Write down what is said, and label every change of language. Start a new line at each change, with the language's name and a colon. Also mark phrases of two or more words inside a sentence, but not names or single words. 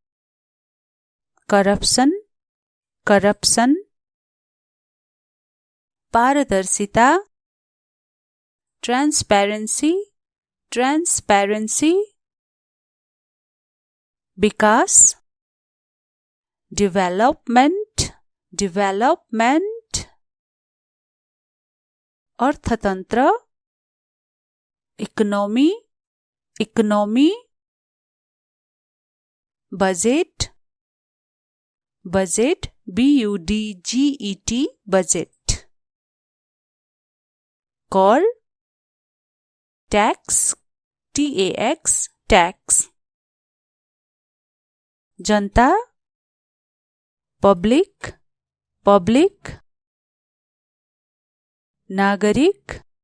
English: corruption corruption, पारदर्शिता transparency transparency, विकास development development, अर्थतन्त्र economy economy, budget budget BUDGET budget, कर tax TAX tax, जनता public public, नागरिक